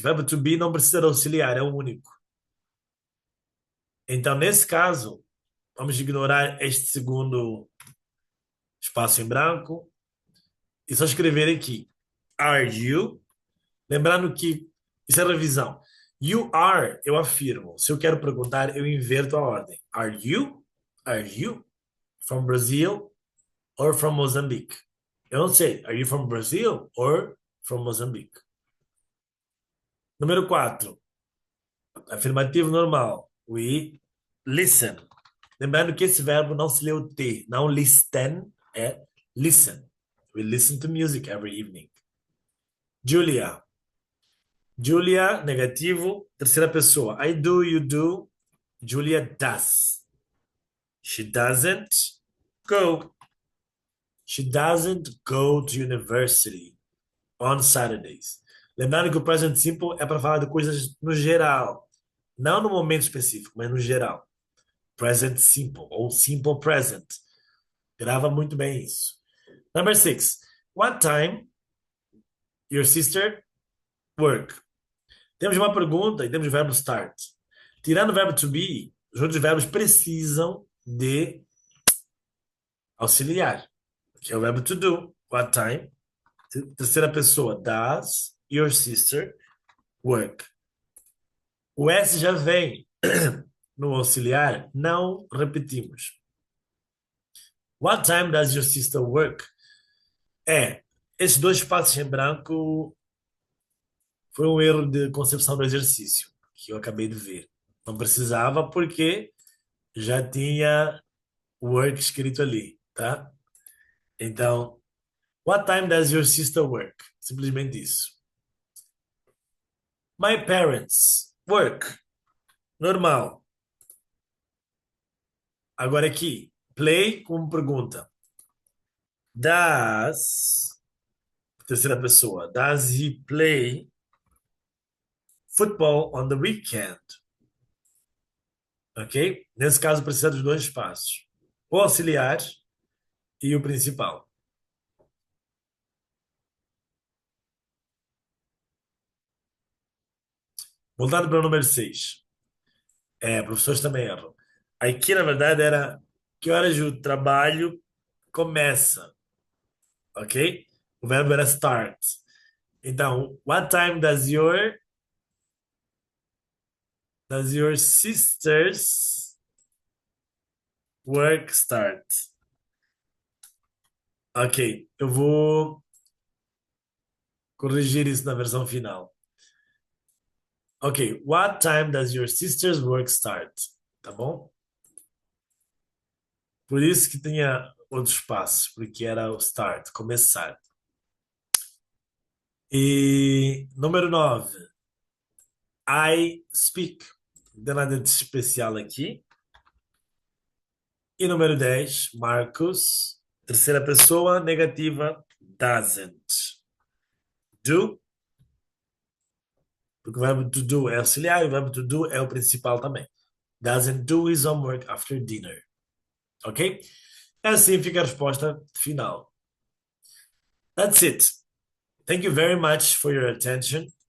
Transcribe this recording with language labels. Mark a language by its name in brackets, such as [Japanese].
[Portuguese] O verbo to be não precisa de auxiliar, é o único. Então, nesse caso, vamos ignorar este segundo espaço em branco e só escrever aqui. [English] Are you? [Portuguese] Lembrando que isso é revisão. [English] You are, [Portuguese] eu afirmo. Se eu quero perguntar, eu inverto a ordem. [English] Are you? Are you from Brazil or from Mozambique? [Portuguese] Eu não sei. [English] Are you from Brazil or from Mozambique? [Portuguese] Número 4. Afirmativo normal. [English] We listen. [Portuguese] Lembrando que esse verbo não se lê o T. Não listen, é listen. [English] We listen to music every evening. [Portuguese] Julia. Julia, negativo. Terceira pessoa. [English] I do, you do. Julia does. She doesn't go. She doesn't go to university on Saturdays. [Portuguese] Lembrando que o present simple é para falar de coisas no geral. Não no momento específico, mas no geral. Present simple ou simple present. Grava muito bem isso. [English] Number 6. What time your sister work? [Portuguese] Temos uma pergunta e temos o verbo start. Tirando o verbo to be, os outros verbos precisam de auxiliar, que é o verbo to do. [English] What time? [Portuguese] Terceira pessoa. [English] Does your sister work? [Portuguese] O S já vem no auxiliar, não repetimos. [English] What time does your sister work? [Portuguese] Esses dois espaços em branco foi um erro de concepção do exercício que eu acabei de ver. Não precisava porque já tinha work escrito ali, tá? Então, [English] what time does your sister work? [Portuguese] Simplesmente isso. [English] My parents work. Normal. [Portuguese] Agora aqui, play como pergunta. [English] Does, [Portuguese] terceira pessoa, [English] does he play football on the weekend? Ok? [Portuguese] Nesse caso, precisa dos dois espaços: o auxiliar e o principal. Voltando para o número 6. Professores também erram. Aqui, na verdade, era que horas o trabalho começa, ok? O verbo era start. Então, [English] what time does your sister's work start? [Portuguese] Ok, eu vou corrigir isso na versão final. [English] Ok, what time does your sister's work start? [Portuguese] Tá bom? Por isso que tinha outros passos, porque era o start, começar. E número 9, [English] I speak. [Portuguese] Não tem nada de especial aqui. E número 10, Marcos, terceira pessoa, negativa, doesn't. Do, porque o verbo to do é auxiliar e o verbo to do é o principal também. [English] Doesn't do his homework after dinner. Ok? [Portuguese] Assim fica a resposta final. [English] That's it. Thank you very much for your attention.